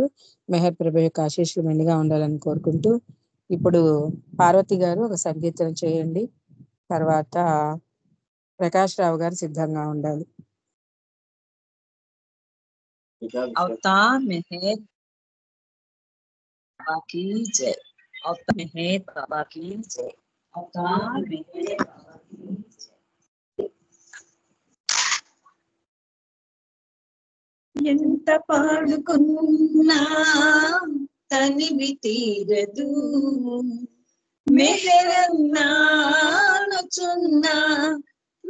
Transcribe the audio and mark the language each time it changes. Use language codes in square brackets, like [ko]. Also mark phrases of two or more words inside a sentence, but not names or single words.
[te] మెహర్ ప్రభు యొక్క ఆశీస్సులు మెండుగా ఉండాలని కోరుకుంటూ ఇప్పుడు పార్వతి గారు ఒక సంకీర్తన చేయండి. తర్వాత ప్రకాష్ రావు గారు సిద్ధంగా ఉండాలి. [hi] అవతార్ మెహర్ बाबा की जय। अवतार मेहर बाबा की जय। अवतार मेहर बाबा की जय। [te] ఎంత పాడుకున్నా తనివి తీరదు, మెహరన్నానుచున్నా